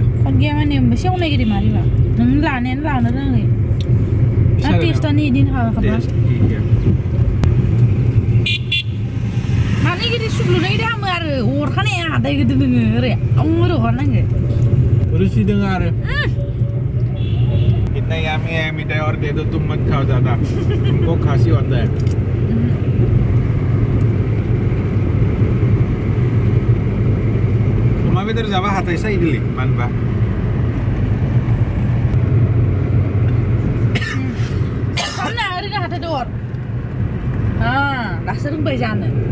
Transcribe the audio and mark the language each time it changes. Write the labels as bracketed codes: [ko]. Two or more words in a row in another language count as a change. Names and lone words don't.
[brx] माने सेवनाय गिरि मारिबा नों लानायानो लानो रोङै टेस्टआनो इदिनो हाखाबा माने गिदिर सुग्लुनाय दामो आरो अरखानाया हादाय गोदो नोङो ओरै ओरै हरनांगो रुचि दङ आरो [hi] इतना यामी है मिठाई और दे दो तुम मत खाओ ज्यादा तुमको खांसी होता है [brx] अमा बेदर जाबा हाथाय सायदोलै मानबा खामना ओरैनो हाथाय दर दासो रोंबाय जानो